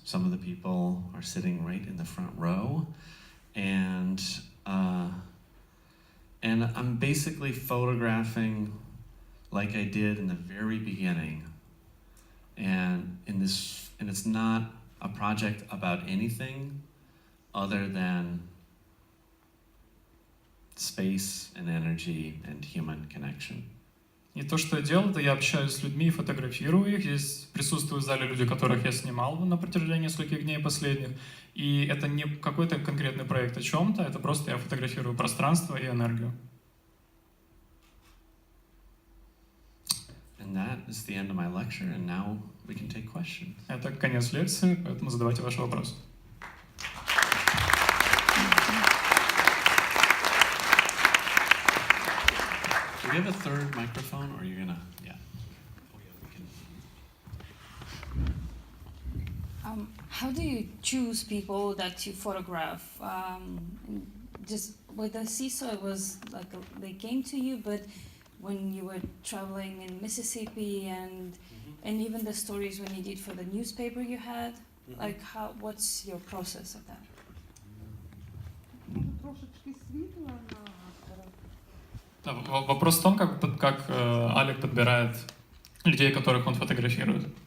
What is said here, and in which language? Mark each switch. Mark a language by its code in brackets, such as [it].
[en] Some of the people are sitting right in the front row. And I'm basically photographing like I did in the very beginning. And it's not a project about anything other than space and energy and human connection. [ru] И то, что я делал, это я общаюсь с людьми, фотографирую их. Здесь присутствуют в зале люди, которых я снимал на протяжении нескольких дней последних. И это не какой-то конкретный проект о чем-то, это просто я фотографирую пространство и энергию. [en] And that is the end of my lecture, and now we can take questions. [ru] Это конец лекции, поэтому задавайте ваши вопросы. [en] Do we have a third microphone, or are you gonna? Yeah. Oh yeah, we can. How do you choose people that you photograph? Just with the seesaw, it was like they came to you, but when you were traveling in Mississippi and even the stories when you did for the newspaper you had, like what's your process of that? трошечки світла на автора. [ru] Да, вопрос в том, как Алек подбирает людей, которых он фотографирует.